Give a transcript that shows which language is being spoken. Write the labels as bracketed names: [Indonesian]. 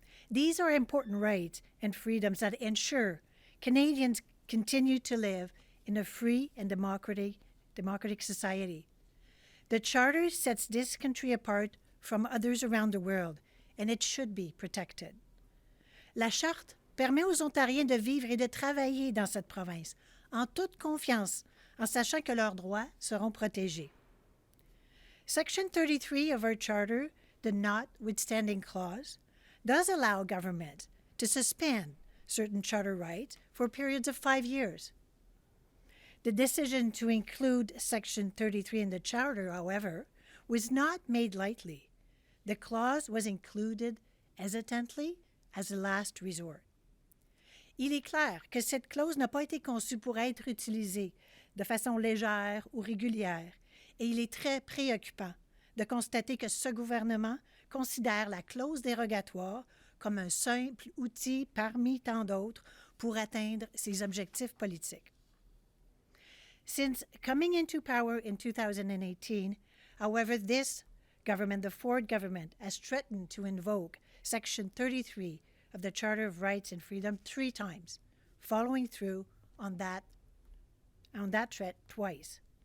[English] These are important rights and freedoms that ensure Canadians continue to live in a free and democratic society. The Charter sets this country apart from others around the world, and it should be protected. [French] La Charte permet aux Ontariens de vivre et de travailler dans cette province, en toute confiance, en sachant que leurs droits seront protégés. [English] Section 33 of our Charter, the Notwithstanding Clause, does allow government to suspend certain charter rights for periods of 5 years. The decision to include Section 33 in the Charter, however, was not made lightly. The clause was included hesitantly as a last resort. [French] Il est clair que cette clause n'a pas été conçue pour être utilisée de façon légère ou régulière, et il est très préoccupant de constater que ce gouvernement considère la clause dérogatoire comme un simple outil parmi tant d'autres pour atteindre ses objectifs politiques. [English] Since coming into power in 2018, however, this government, the Ford government, has threatened to invoke Section 33 of the Charter of Rights and Freedom 3 times, following through on that threat twice.